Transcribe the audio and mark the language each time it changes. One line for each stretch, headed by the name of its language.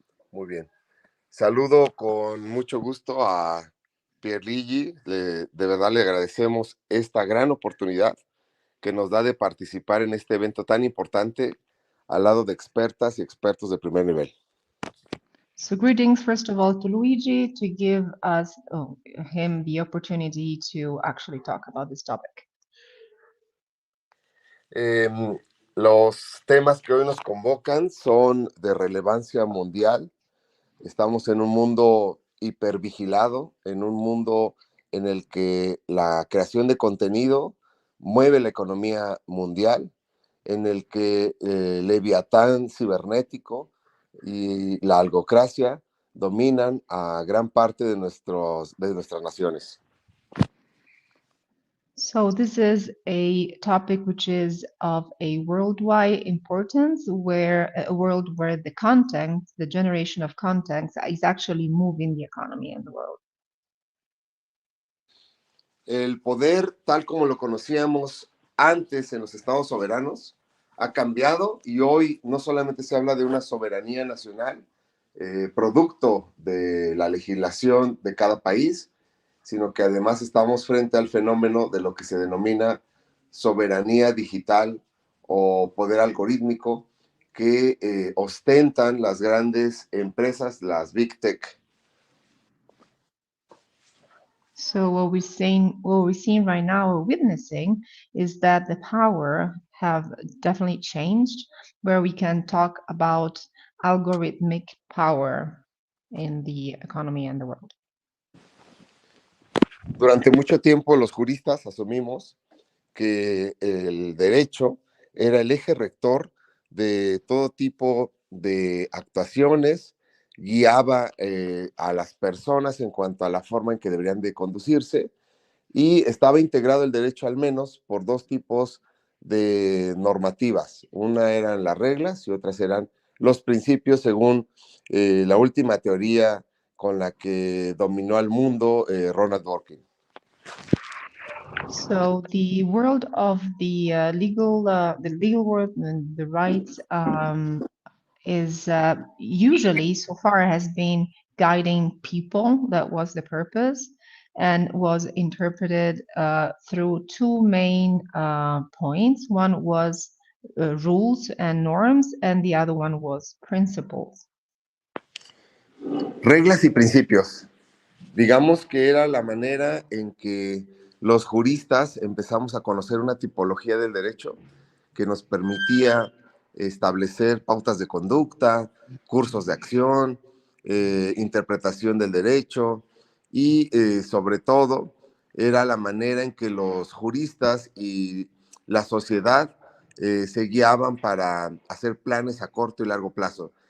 Spanish: Muy bien. Saludo con mucho gusto a Pierluigi. De verdad le agradecemos esta gran oportunidad que nos da de participar en este evento tan importante al lado de expertas y expertos de primer nivel.
English: So greetings, first of all, to Luigi to give us him the opportunity to actually talk about this topic.
Spanish: Los temas que hoy nos convocan son de relevancia mundial. Estamos en un mundo hipervigilado, en un mundo en el que la creación de contenido mueve la economía mundial, en el que el leviatán cibernético y la algocracia dominan a gran parte de nuestras naciones.
English: So this is a topic which is of a worldwide importance, where a world where the content, the generation of content, is actually moving the economy in the world.
Spanish: El poder, tal como lo conocíamos antes en los estados soberanos, ha cambiado y hoy no solamente se habla de una soberanía nacional, producto de la legislación de cada país, sino que además estamos frente al fenómeno de lo que se denomina soberanía digital o poder algorítmico que ostentan las grandes empresas, las Big Tech.
English: So what we're seeing right now, or witnessing, is that the power have definitely changed, where we can talk about algorithmic power in the economy and the world.
Spanish: Durante mucho tiempo los juristas asumimos que el derecho era el eje rector de todo tipo de actuaciones, guiaba a las personas en cuanto a la forma en que deberían de conducirse, y estaba integrado el derecho al menos por dos tipos de normativas. Una eran las reglas y otras eran los principios, según la última teoría con la que dominó al mundo Ronald Dworkin.
English: So the world of the legal world and the rights is usually so far has been guiding people. That was the purpose, and was interpreted through two main points. One was rules and norms, and the other one was principles.
Spanish: Reglas y principios. Digamos que era la manera en que los juristas empezamos a conocer una tipología del derecho que nos permitía establecer pautas de conducta, cursos de acción, interpretación del derecho y sobre todo era la manera en que los juristas y la sociedad se guiaban para hacer planes a corto y largo plazo.